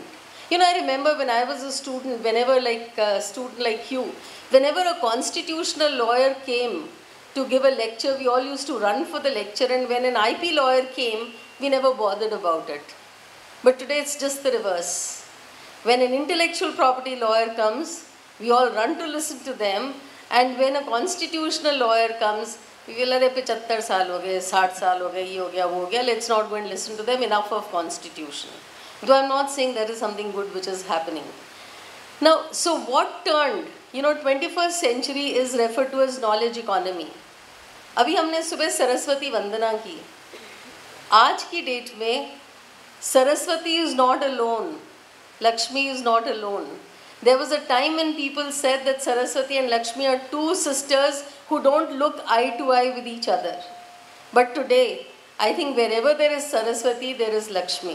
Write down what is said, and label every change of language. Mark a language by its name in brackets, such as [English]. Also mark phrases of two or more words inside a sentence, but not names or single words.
[English] You know, I remember when I was a student, whenever like a student like you, whenever a constitutional lawyer came to give a lecture, we all used to run for the lecture, and when an IP lawyer came, we never bothered about it. But today it's just the reverse. When an intellectual property lawyer comes, we all run to listen to them, and when a constitutional lawyer comes, we will say, [Hindi] 75 साल हो गए, 60 साल हो गए, ये हो गया, वो हो गया, [English] let's not go and listen to them, enough of constitution. Though I'm not saying there is something good which is happening. Now, so what turned, you know, 21st century is referred to as knowledge economy. [Hindi] अभी हमने सुबह सरस्वती वंदना की. आज की डेट में [English] Saraswati is not alone. Lakshmi is not alone. There was a time when people said that Saraswati and Lakshmi are two sisters who don't look eye to eye with each other. But today, I think wherever there is Saraswati, there is Lakshmi.